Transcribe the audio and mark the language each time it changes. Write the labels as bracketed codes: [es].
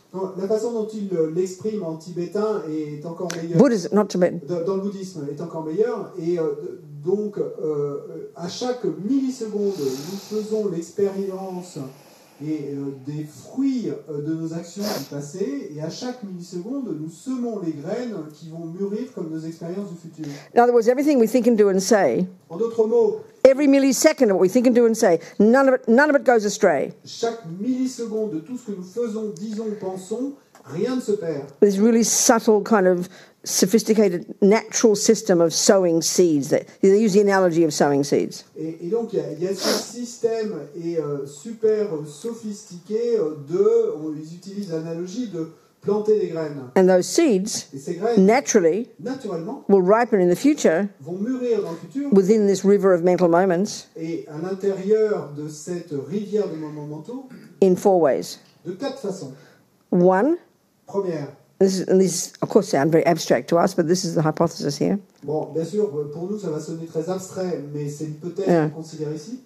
[fr] non, la façon dont il l'exprime en tibétain est encore meilleure. [en] Buddhism, not Tibetan. [fr] Dans le bouddhisme est encore meilleur. Et donc, à chaque milliseconde, nous faisons l'expérience des fruits de nos actions du passé, et à chaque milliseconde, nous semons les graines qui vont mûrir comme nos expériences du futur. [en] In other words, everything we think and do and say, [fr] En d'autres mots, [en] every millisecond of what we think and do and say, none of it goes astray. [fr] chaque milliseconde de tout ce que nous faisons, disons, pensons, rien ne se perd. [en] This really subtle kind of sophisticated natural system of sowing seeds. They use the analogy of sowing seeds. [fr] Et donc, il y a ce système super sophistiqué ils utilisent l'analogie de planter des graines. [en] And those seeds, [fr] Et ces graines, naturellement, [en] will ripen in the future [fr] vont mûrir dans le futur. [en] within this river of mental moments [fr] Et à l'intérieur de cette rivière de moments mentaux, [en] in 4 ways. [fr] de 4 façons. [en] One, [fr] Première, [en] this of course sound very abstract to us, but this is the hypothesis here. [fr] bon, bien sûr, pour nous, ça va sonner très abstrait, mais c'est une hypothèse qu'on considère ici.